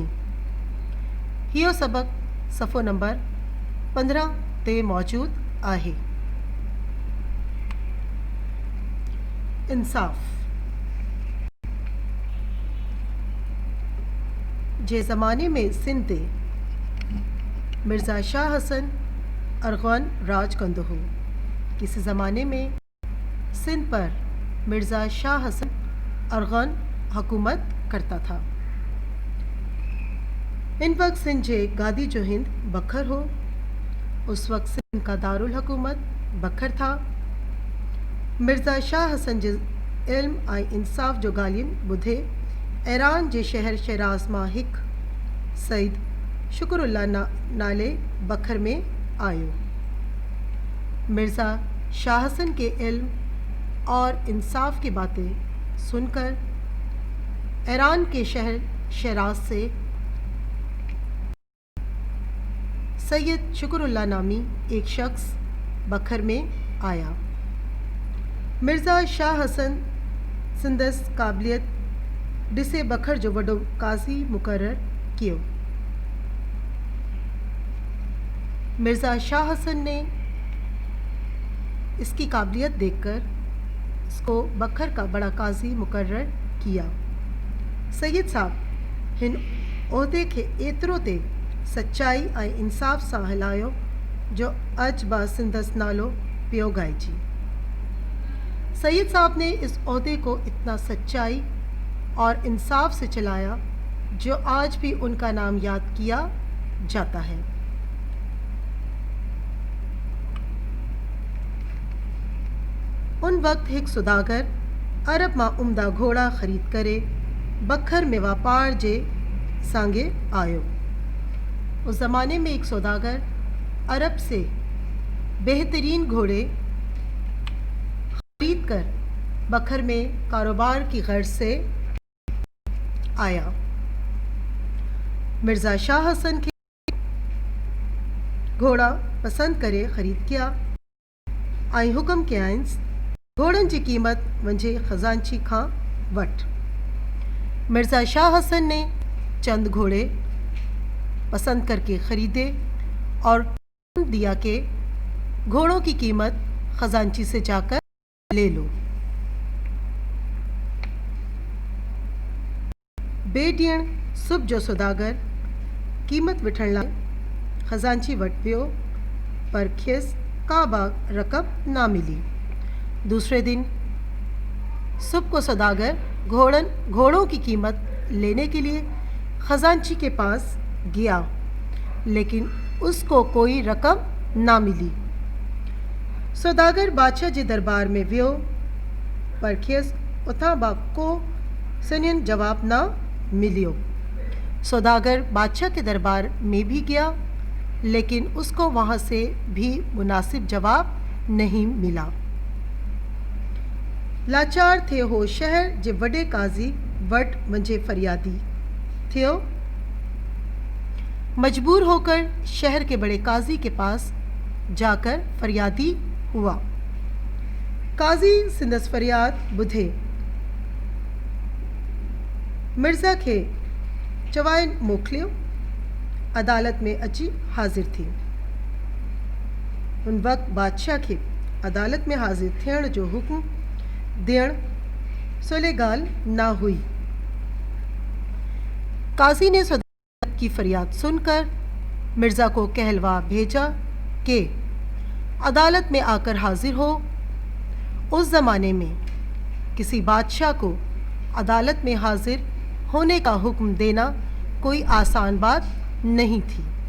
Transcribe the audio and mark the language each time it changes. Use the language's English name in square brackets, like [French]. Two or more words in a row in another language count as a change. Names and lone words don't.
[Sindhi] इहो सबक सफ़ो नंबर 15 ते मौजूद आहे। इंसाफ़ जे ज़माने में सिंध ते मिर्ज़ा शाह हसन अरग़न राज कंदो हो। [Urdu] اس زمانے میں سندھ پر مرزا شاہ حسن ارغون حکومت کرتا تھا. [Sindhi] इन वक्त सिंध जे गादी जो हिंद बखर हो। [Urdu] اس وقت سندھ کا دارالحکومت بکھر تھا. [Sindhi] मिर्ज़ा शाह हसन जे इल्म ऐं इंसाफ़ जो ॻाल्हियुनि ॿुधे ईरान जे शहर शिराज़ मां हिकु सईद शुक्रुल्ला नाले बखर में आयो। [Urdu] مرزا شاہ حسن کے علم اور انصاف کی باتیں سن کر ایران کے شہر شیراز سے سید شکر اللہ نامی ایک شخص بکھر میں آیا. [Sindhi] मिर्ज़ा शाह हसन सिंदस क़ाबिलियत ॾिसे बखर जो वॾो काज़ी मुक़ररु कियो। [Urdu] مرزا شاہ حسن نے اس کی قابلیت دیکھ کر اس کو بکھر کا بڑا قاضی مقرر کیا. [Sindhi] सैयद साहब हिन उहिदे खे एतिरो ते सच्चाई ऐं इंसाफ़ सां हलायो जो अॼु बि सिंदस नालो पियो ॻाइजी। [Urdu] سید صاحب نے اس عہدے کو اتنا سچائی اور انصاف سے چلایا جو آج بھی ان کا نام یاد کیا جاتا ہے. [Sindhi] उन वक्त एक सौदागर अरब मां उम्दा घोड़ा ख़रीद करे बखर में वापार जे सांगे आयो। [Urdu] اس زمانے میں ایک سوداگر عرب سے بہترین گھوڑے خرید کر بکھر میں کاروبار کی غرض سے آیا. [Sindhi] मिर्ज़ा शाह हसन के घोड़ा पसंद करे ख़रीद किया ऐं हुक्म कयांस घोड़नि जी क़ीमत वंझे ख़ज़ानची खां वठ। [Urdu] مرزا شاہ حسن نے چند گھوڑے پسند کر کے خریدے اور دیا کہ گھوڑوں کی قیمت خزانچی سے جا کر لے لو. [Sindhi] बेडियण सुबह जो सौदागर क़ीमत वठण लाइ ख़ज़ानची वटि वियो पर खेसि का बि रक़म ना मिली। [Urdu] دوسرے دن صبح کو سوداگر گھوڑوں کی قیمت لینے کے لیے خزانچی کے پاس گیا، لیکن اس کو کوئی رقم نہ ملی. [Sindhi] सौदागर बादशाह जे दरबार में वियो पर खेसि उतां बि को सनियन जवाब ना मिलियो। [Urdu] سوداگر بادشاہ کے دربار میں بھی گیا، لیکن اس کو وہاں سے بھی مناسب جواب نہیں ملا. [Sindhi] लाचार थे हो शहर जे वॾे काज़ी वटि वञे फरियादी थियो। [Urdu] مجبور ہو کر شہر کے بڑے قاضی کے پاس جا کر فریادی ہوا. [Sindhi] काजी सिंदस फरियाद ॿुधे मिर्ज़ा खे चवाए मोकिलियो। अदालत में अची हाज़िर थी। उन वक्त बादशाह खे अदालत में हाज़िर थियण जो हुक्म ॾियण सवली ॻाल्हि ना हुई। [Urdu] قاضی نے کی فریاد سن کر مرزا کو کہلوا بھیجا کہ عدالت میں آ کر حاضر ہو. اس زمانے میں کسی بادشاہ کو عدالت میں حاضر ہونے کا حکم دینا کوئی آسان بات نہیں تھی.